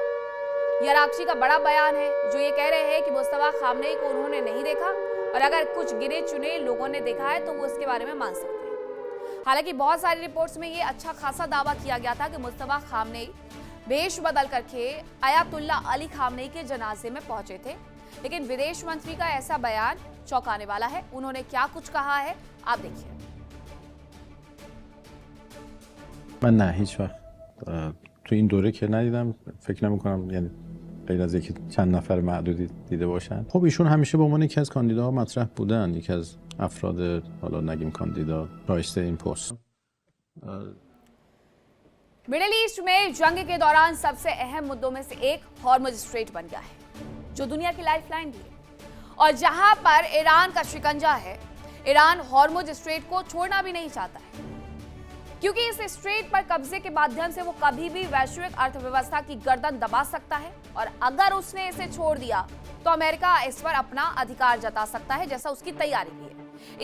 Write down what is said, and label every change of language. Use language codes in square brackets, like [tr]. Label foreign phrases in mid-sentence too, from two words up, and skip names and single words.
[hi] यह अराक्ची का बड़ा बयान है जो ये कह रहे हैं कि मुस्तफा खामनेई को उन्होंने नहीं देखा, और अगर कुछ गिने चुने लोगों ने देखा है तो वो इसके बारे में मान सकते हैं। हालांकि बहुत सारी रिपोर्ट्स में ये अच्छा खासा दावा किया गया था कि मुस्तफा खामनेई भेष बदल करके अयातुल्ला अली खामनेई के जनाजे में पहुंचे थे, लेकिन विदेश मंत्री का ऐसा बयान चौंकाने वाला है। उन्होंने क्या कुछ कहा है आप देखिए। [fa] من نه هیچ وقت تو این دوره که ندیدم، فکر نمی‌کنم یعنی غیر از اینکه چند نفر معدودی دیده باشن. خب ایشون همیشه به عنوان یکی از کاندیداها مطرح بودن، یکی از افراد حالا نگیم کاندیدا شایسته این پست. [hi] मिडिल ईस्ट में जंग के दौरान सबसे अहम मुद्दों में से एक हॉर्मुज स्ट्रेट बन गया है, जो दुनिया की लाइफलाइन भी है, और जहां पर ईरान का शिकंजा है, ईरान हॉर्मुज स्ट्रेट को छोड़ना भी नहीं चाहता है, क्योंकि इस स्ट्रेट पर कब्जे के माध्यम से वो कभी भी वैश्विक अर्थव्यवस्था की गर्दन दबा सकता है, और अगर उसने इसे छोड़ दिया तो अमेरिका इस पर अपना अधिकार जता सकता है, जैसा उसकी तैयारी भी है।